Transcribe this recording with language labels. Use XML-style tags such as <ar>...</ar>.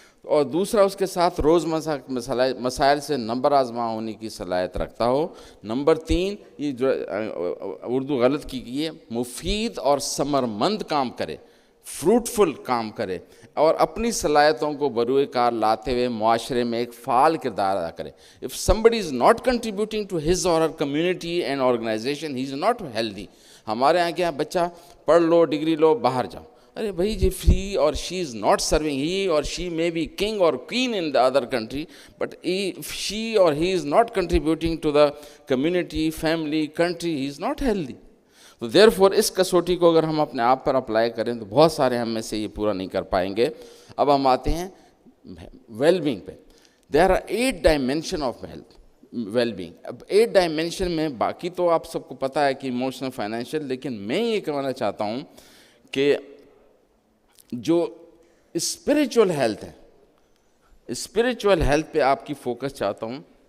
<ur>اور دوسرا اس کے ساتھ روز مسائل سے نمبر آزما ہونے کی صلاحیت رکھتا ہو. نمبر 3, یہ جو اردو غلط کی گئی ہے, مفید اور ثمرمند کام کرے, فروٹفل کام کرے اور اپنی صلاحیتوں کو بروئے کار لاتے ہوئے معاشرے میں ایک فعال کردار ادا کرے.</ur> <en>If somebody is not contributing to his or her community and organization, he is not healthy.</en> <ur>ہمارے یہاں کیا, بچہ پڑھ لو, ڈگری لو, باہر جاؤ. ارے بھائی,</ur> <en>if he or she is not serving, he or she may be king or queen in the other country, but if she or he is not contributing to the community, family, country, he is not healthy.</en> <ur>تو therefore اس کسوٹی کو اگر ہم اپنے آپ پر apply کریں تو بہت سارے ہم میں سے یہ پورا نہیں کر پائیں گے. اب ہم آتے ہیں ویل بینگ پہ.</ur> <en>There are 8 dimension of health, well being.</en> <ur>اب 8 dimension میں باقی تو آپ سب کو پتہ ہے کہ ایموشنل, فائنینشیل, لیکن میں یہ کہنا چاہتا ہوں کہ جو اسپریچول ہیلتھ ہے, اسپریچول ہیلتھ پہ آپ کی فوکس چاہتا ہوں.</ur>